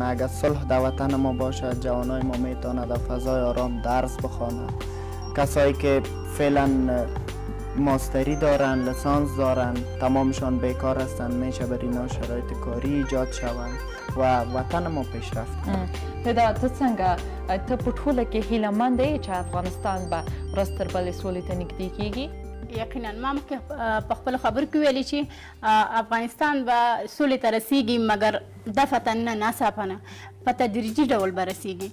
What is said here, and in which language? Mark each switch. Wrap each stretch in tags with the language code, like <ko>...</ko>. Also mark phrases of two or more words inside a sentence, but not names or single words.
<fa>اگر صلح در وطن ما باشه جوانای ما میتونه در فضای آرام درس بخونه. کسایی که فعلا ماستری دارن، لسانس دارن، تمامشان بیکار هستن، میشه بر اینا شرایط کاری ایجاد شوند و وطن ما پیشرفت کنه.</fa> <ps>ته څنګه ته په ټوله کې هیلهمند یې چې افغانستان به ورځ تر بلې سولې ته نږدې کیږي؟ یقینا ما مخکې په خپلو خبرو کې ویلي چې افغانستان به سولې ته رسیږي مګر دفعة نه ناڅاپه په تدریجي ډول به رسیږي.</ps>